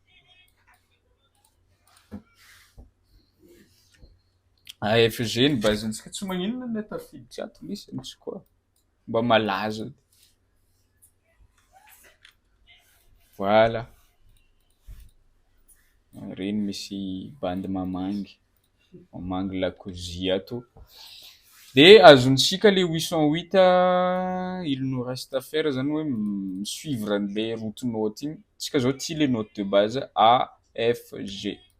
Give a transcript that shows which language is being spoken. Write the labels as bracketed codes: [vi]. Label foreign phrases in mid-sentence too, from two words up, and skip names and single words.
[mg] AFG ny bazintsika tsy magnino ny tafidy tsy ato misy tsy koa mba malaza. Voilà. Reny misy bandy mamangy lakozia ato. De azontsika le 808 [fr] il nous reste à faire [mg] zany hoe [fr] suivre le route-note [mg] igny. Tsika zao ty [fr] le note de base [mg] AFG.